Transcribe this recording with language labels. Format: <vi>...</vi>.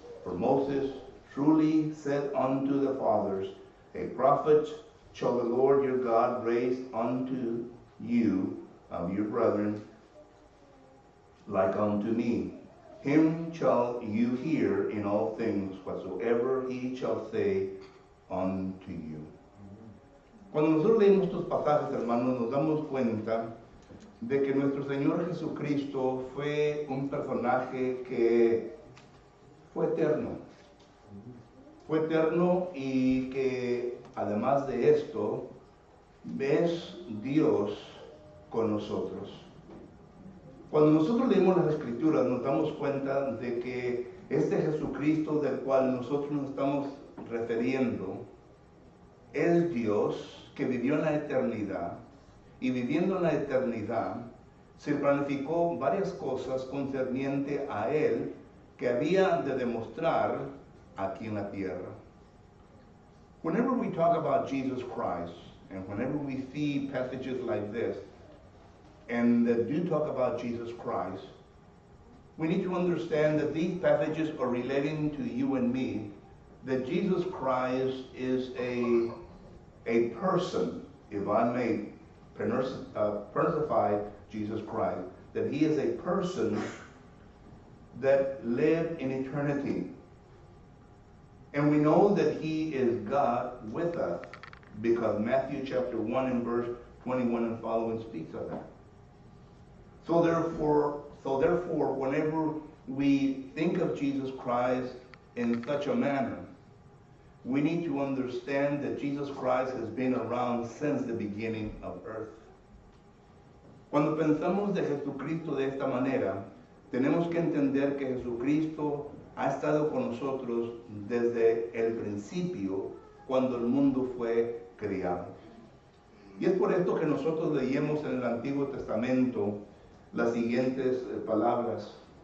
<en>For Moses truly said unto the fathers, A prophet shall the Lord your God raise unto you of your brethren, like unto me. Him shall you hear in all things whatsoever he shall say unto you.</en> <es>Cuando nosotros leemos estos pasajes, hermanos, nos damos cuenta de que nuestro Señor Jesucristo fue un personaje que fue eterno. Fue eterno y que además de esto, es Dios con nosotros. Cuando nosotros leemos las Escrituras, nos damos cuenta de que este Jesucristo del cual nosotros nos estamos refiriendo es Dios que vivió en la eternidad, y viviendo en la eternidad se planificó varias cosas concerniente a Él que había de demostrar aquí en la tierra.</es> <en>Whenever we talk about Jesus Christ, and whenever we see passages like this, and that do talk about Jesus Christ, we need to understand that these passages are relating to you and me, that Jesus Christ is a person, if I may personify Jesus Christ, that he is a person that lived in eternity. And we know that he is God with us because Matthew chapter 1 and verse 21 and following speaks of that. So therefore, whenever we think of Jesus Christ in such a manner, we need to understand that Jesus Christ has been around since the beginning of earth.</en> <es>Cuando pensamos de Jesucristo de esta manera, tenemos que entender que Jesucristo ha estado con nosotros desde el principio, cuando el mundo fue creado. Y es por esto que nosotros leemos en el Antiguo Testamento las siguientes palabras.</es>